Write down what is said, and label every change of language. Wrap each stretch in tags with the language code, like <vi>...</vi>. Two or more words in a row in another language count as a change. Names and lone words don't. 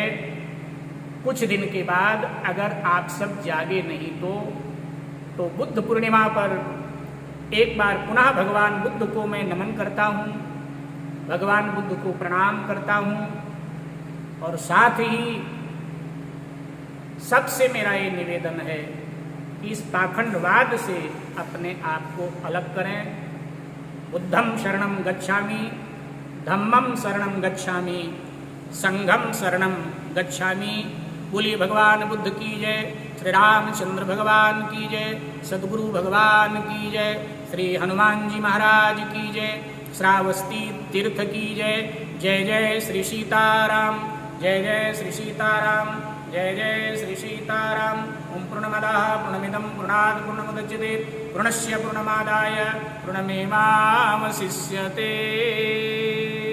<hi>कुछ दिन के बाद अगर आप सब जागे नहीं तो बुद्ध पूर्णिमा पर एक बार पुनः भगवान बुद्ध को मैं नमन करता हूँ, भगवान बुद्ध को प्रणाम करता हूँ और साथ ही सबसे मेरा ये निवेदन है कि इस पाखंडवाद से अपने आप को अलग करें।</hi> <pi>बुद्धं शरणं गच्छामि, धम्मं शरणं गच्छामि, संघं शरणं गच्छामि।</pi> <hi>बोलिए भगवान बुद्ध की जय, श्री रामचंद्र भगवान की जय, सद्गुरु भगवान की जय, श्री हनुमान जी महाराज की जय, श्रावस्ती तीर्थ की जय। जय जय श्री सीताराम, जय जय श्री सीताराम, जय जय श्री सीताराम।</hi> <sa>ओम पूर्णमदः पूर्णमिदं पूर्णात् पूर्णमुदच्यते पूर्णस्य पूर्णमादाय पूर्णमेवावशिष्यते।</sa>